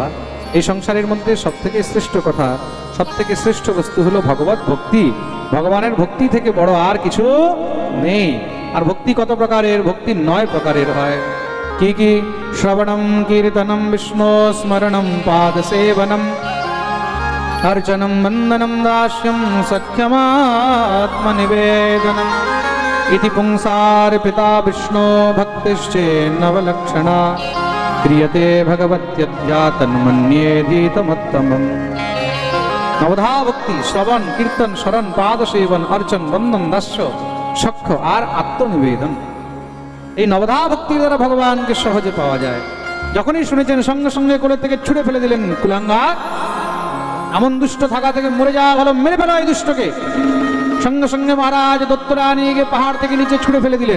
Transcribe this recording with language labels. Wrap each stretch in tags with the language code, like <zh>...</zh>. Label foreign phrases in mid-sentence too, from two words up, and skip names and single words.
<bn>এই সংসারের মধ্যে সব থেকে শ্রেষ্ঠ কথা, সব থেকে শ্রেষ্ঠ বস্তু হলো ভগবত ভক্তি। ভগবানের ভক্তি থেকে বড় আর কিছু নেই। আর ভক্তি কত প্রকারের? ভক্তি 9 প্রকারের হয়। কি কি?</bn> <sa>শ্রবণম কীর্তনম বিষ্ণু স্মরণম পাদ সেবনম अर्चनम वंदनम दास्यम सख्यमात्मनिवेदनम इति पुंसार्पिता विष्णु भक्तिश्चेन्नवलक्षणा क्रियते भगवत्यद्या तन्मन्येधीतमुत्तमम्। नवधा भक्ति श्रवण कीर्तन शरण पाद सेवन अर्चन वंदन दास्य सख्य আর আত্মনিবেদন।</sa> <bn>এই নবধা ভক্তির দ্বারা ভগবানকে সহজে পাওয়া যায়। যখনই শুনেছেন সঙ্গে সঙ্গে কোলের থেকে ছুঁড়ে ফেলে দিলেন, কুলাঙ্গা, এমন দুষ্ট থাকা থেকে মরে যাওয়া ভালো, মেরে ফেলো এই দুষ্টকে। সঙ্গে সঙ্গে মহারাজ দত্তরা নিয়ে গিয়ে পাহাড় থেকে নিচে ছুঁড়ে ফেলে দিলেন।</bn>